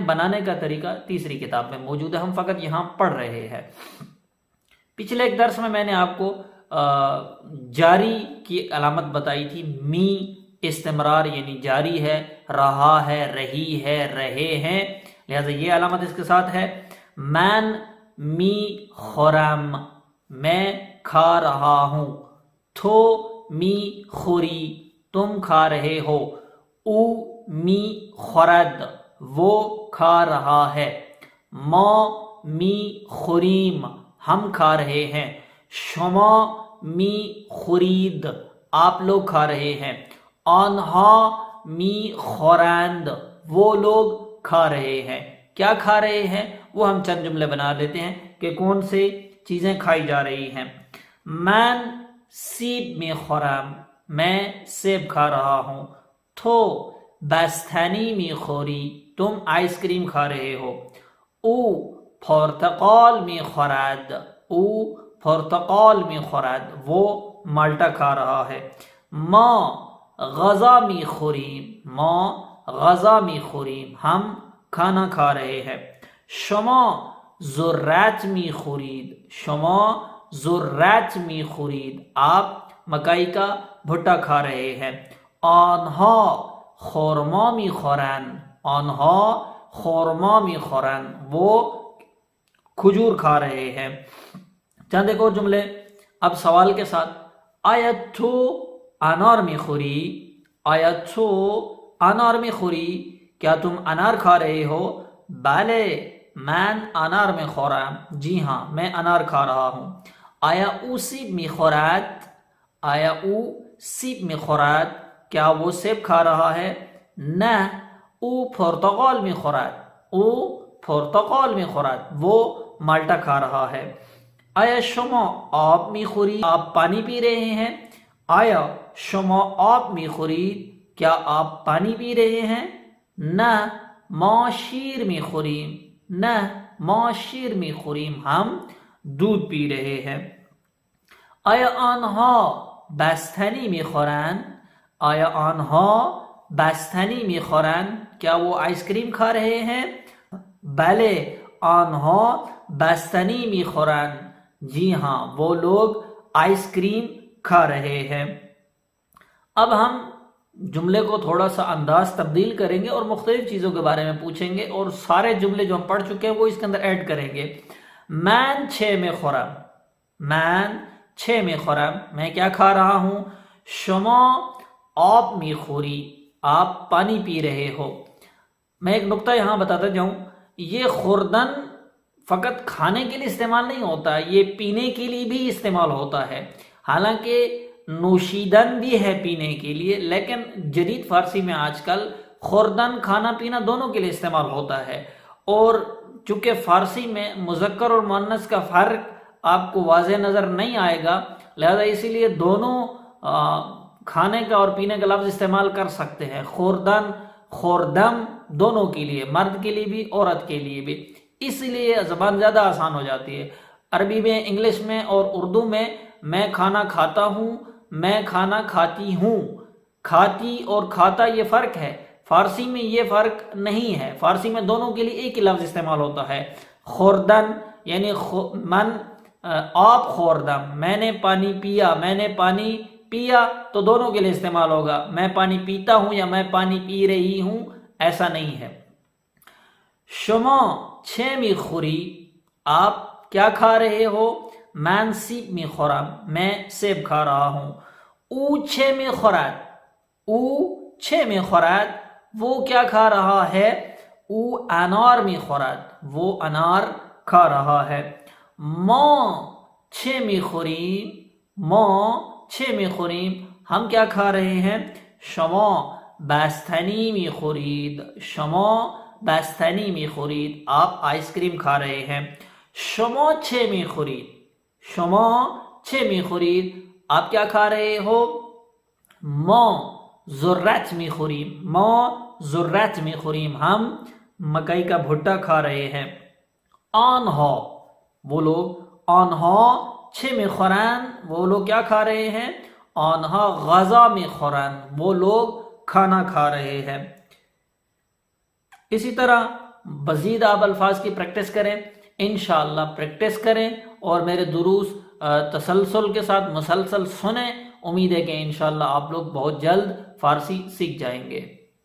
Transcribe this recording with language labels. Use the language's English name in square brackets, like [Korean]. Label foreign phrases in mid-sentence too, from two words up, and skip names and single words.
[Urdu] بنانے کا طریقہ تیسری کتاب میں موجود ہے، ہم فقط یہاں پڑھ رہے ہیں۔ پچھلے ایک درس میں نے آپ کو جاری کی علامت بتائی تھی۔ می استمرار یعنی جاری ہے، رہا ہے، رہی ہے، رہے ہیں، لہذا یہ علامت اس کے ساتھ ہے۔ [Persian] من می خورم، [Urdu] میں کھا رہا ہوں۔ [Persian] تھو می خوری، [Urdu] تم کھا رہے ہو۔ [Persian] او می خورد، [Urdu] وہ کھا رہا ہے۔ [Persian] ما می خوریم، [Urdu] ہم کھا رہے ہیں۔ [Persian] شما می خورید، [Urdu] آپ لوگ کھا رہے ہیں۔ [Persian] آنہا می خورند، [Urdu] وہ لوگ کھا رہے ہیں۔ کیا کھا رہے ہیں وہ ہم چند جملے بنا لیتے ہیں کہ کون سے چیزیں کھائی جا رہی ہیں۔ [Persian] من سیب می خورم، [Urdu] میں سیب کھا رہا ہوں۔ [Persian] تو بستنی می خوری، [Urdu] تم آئس کریم کھا رہے ہو۔ [Persian] او پرتقال می خورد، او پرتقال می خورد، [Urdu] وہ مالٹا کھا رہا ہے۔ [Persian] ما غذا می خوریم، ما غذا می خوریم، [Urdu] ہم کھانا کھا رہے ہیں۔ [Persian] شما ذرات می خورید، شما ذرات می خورید، [Urdu] آپ مکئی کا بھٹا کھا رہے ہیں۔ [Persian] آنہا خورما می خورند، آنہا خورما می خورند، [Urdu] وہ کھجور کھا رہے ہیں۔ چند ایک اور جملے اب سوال کے ساتھ۔ [Persian] آیا تو انار می خوری، آیا تو انار می خوری، [Urdu] کیا تم انار کھا رہے ہو؟ [Persian] بلے من انار می خورم، [Urdu] جی ہاں میں انار کھا رہا ہوں۔ [Persian] آیا او سیب می خورد، آیا او سیب می خورد، [Urdu] کیا وہ سیب کھا رہا ہے؟ [Persian] نہ او پرتقال می خورد، او پرتقال می خورد، [Urdu] وہ مالٹا کھا رہا ہے۔ [Persian] آیا شما آب می خوری، [Urdu] آپ پانی پی رہے ہیں؟ [Persian] آیا شما آب می خورید، [Urdu] کیا آپ پانی پی رہے ہیں؟ [Persian] نہ ما شیر می خوریم، نہ ما شیر می خوریم، [Urdu] ہم دودھ پی رہے ہیں۔ [Persian] آیا آنہا بستنی می خورند، آیا آنہا بستنی می خورند، [Urdu] کیا وہ آئس کریم کھا رہے ہیں؟ [Persian] بلے آنہا بستنی می خورند، [Urdu] جی ہاں وہ لوگ آئس کریم کھا رہے ہیں۔ اب ہم جملے کو تھوڑا سا انداز تبدیل کریں گے اور مختلف چیزوں کے بارے میں پوچھیں گے اور سارے جملے جو ہم پڑھ چکے ہیں وہ اس کے اندر ایڈ کریں گے۔ [Persian] من چھ میں خورم، من چھ میں خورم، [Urdu] میں کیا کھا رہا ہوں؟ [Persian] شما آب می خوری، [Urdu] آپ پانی پی رہے ہو۔ میں ایک نقطہ یہاں بتاتا جاؤں، یہ خوردن فقط کھانے کے لیے استعمال نہیں ہوتا، یہ پینے کے لیے بھی استعمال ہوتا ہے۔ حالانکہ نوشیدن بھی ہے پینے کے لیے، لیکن جدید فارسی میں آج کل خوردن کھانا پینا دونوں کے لیے استعمال ہوتا ہے۔ اور چونکہ فارسی میں مذکر اور مؤنث کا فرق آپ کو واضح نظر نہیں آئے گا، لہذا اسی لیے دونوں کھانے کا اور پینے کا لفظ استعمال کر سکتے ہیں۔ [Persian] خوردن، خوردم، [Urdu] دونوں کے لیے، مرد کے لیے بھی عورت کے لیے بھی، اس لیے زبان زیادہ آسان ہو جاتی ہے۔ عربی میں، انگلش میں اور اردو میں کھانا کھاتا ہوں، میں کھانا کھاتی ہوں، کھاتی اور کھاتا یہ فرق ہے۔ فارسی میں یہ فرق نہیں ہے، فارسی میں دونوں کے لیے ایک ہی لفظ استعمال ہوتا ہے۔ [Persian] خوردن یعنی من آب خوردم، [Urdu] میں نے پانی پیا، میں نے پانی پیا، تو دونوں کے لیے استعمال ہوگا۔ میں پانی پیتا ہوں یا میں پانی پی رہی ہوں، ایسا نہیں ہے۔ [Persian] شما چھ می خوری، [Urdu] آپ کیا کھا رہے ہو؟ [Persian] من سیب می خورم، [Urdu] میں سیب کھا رہا ہوں۔ [Persian] او چھ می خورد، او چھ می خورد، [Urdu] وہ کیا کھا رہا ہے؟ [Persian] او انار می خورد، [Urdu] وہ انار کھا رہا ہے۔ [Persian] ما چھ می خوریم، ما چھ می خوریم، [Urdu] ہم کیا کھا رہے ہیں؟ [Persian] شما بستنی می خورید، شما بستنی می خورید، [Urdu] آپ آئس کریم کھا رہے ہیں۔ [Persian] شما چھ می خورید، شما چھ می خورید، [Urdu] آپ کیا کھا رہے ہو؟ [Persian] ما ذرات میخوریم، ما ذرات میخوریم، [Urdu] ہم مکئی کا بھٹا کھا رہے ہیں. آنہا وہ لوگ، [Persian] آنہا چھ میخورن [Urdu] وہ لوگ کیا کھا رہے ہیں؟ [Persian] آنہا غذا میخورن [Urdu] وہ لوگ کھانا کھا رہے ہیں. اسی طرح مزید آپ الفاظ کی پریکٹس کریں، انشاءاللہ پریکٹس کریں اور میرے دروس تسلسل کے ساتھ مسلسل سنیں. امید ہے کہ انشاءاللہ آپ لوگ بہت جلد فارسی سیکھ جائیں گے.